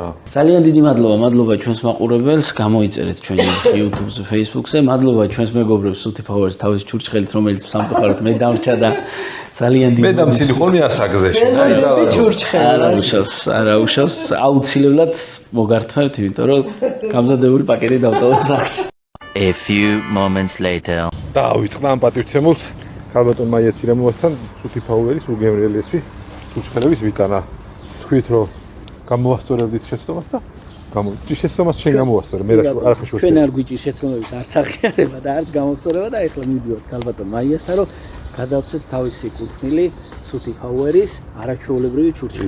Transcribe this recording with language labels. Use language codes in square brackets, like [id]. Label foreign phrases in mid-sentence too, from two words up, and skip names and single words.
[ka] ძალიან დიდი მადლობა ჩვენს მაყურებელს, გამოიწერეთ ჩვენ YouTube-ზე, Facebook-ზე. მადლობა ჩვენს მეგობრებს Suti Powers თავის ჩურჩხელით, რომელიც სამწუხაროდ მე დამრჩა და ძალიან დიდი. მე დამცილი ხოლმე ასაგზე არა უშავს, აუცილებლად მოგართმევთ, იმიტომ რომ გამზადებული პაკეტი დავტოვე სახში. [en] A few moments later. [ka] დავიწყდა ამ პატივცემულს ქალბატონ მაია ცირამოვასთან Suti Powers უგემრიელესი ჩურჩხელების ვიტანა. თქვით რომ გამოვასწორებდით შეცდომას და შეცდომას შენ გამოვასწორე, მე არაფერს ჩვენ არ გვიჭირს შეცდომების არც აღიარება და არც გამოსწორება და ეხლა მივიდივართ ქალბატონ მაიასთან, რომ გადავცეთ თავისი კუთვნილი სუთი ფაუერის არაჩვეულებრივი ჩურჩხელი.